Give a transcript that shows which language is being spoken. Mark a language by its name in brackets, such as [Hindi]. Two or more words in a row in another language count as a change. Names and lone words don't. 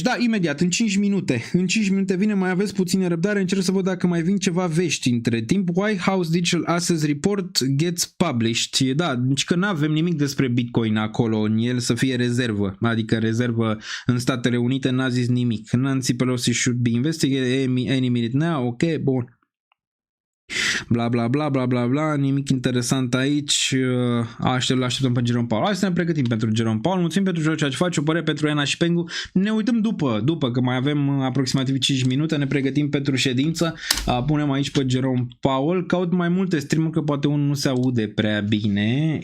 [Romanian] Da, imediat, în 5 minute. În 5 minute vine, mai aveți puțină răbdare. Încerc să văd dacă mai vin ceva vești între timp. [English] White House Digital Assets Report gets published. [Romanian] Da, deci că n-avem nimic despre Bitcoin acolo în el, să fie rezervă. Adică rezervă în Statele Unite, n-a zis nimic. [English] Nancy Pelosi should be investigated any minute now. [Romanian] Ok, bun. Bla bla bla bla bla bla, nimic interesant aici. Așteptăm pe Jerome Powell. Hai să ne pregătim pentru Jerome Powell. Mulțumim pentru ceea ce faci, o părere pentru Ena și Pengu. Ne uităm după că mai avem aproximativ 5 minute, ne pregătim pentru ședință. Punem aici pe Jerome Powell. Caut mai multe stream-uri că poate unul nu se aude prea bine.